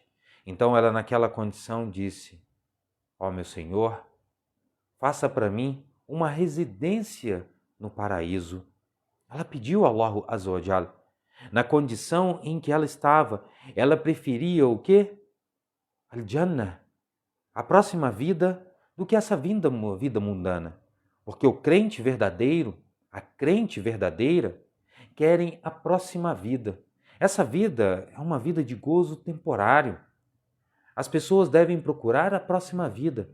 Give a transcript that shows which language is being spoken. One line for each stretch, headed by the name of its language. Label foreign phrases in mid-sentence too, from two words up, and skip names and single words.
Portuguese: Então ela naquela condição disse: ó meu Senhor, faça para mim uma residência no paraíso. Ela pediu a
Arabic: الله عز وجل.
Portuguese: Na condição em que ela estava, ela preferia o quê? Al-Jannah, a próxima vida, do que essa vida mundana. Porque o crente verdadeiro, a crente verdadeira, querem a próxima vida. Essa vida é uma vida de gozo temporário. As pessoas devem procurar a próxima vida.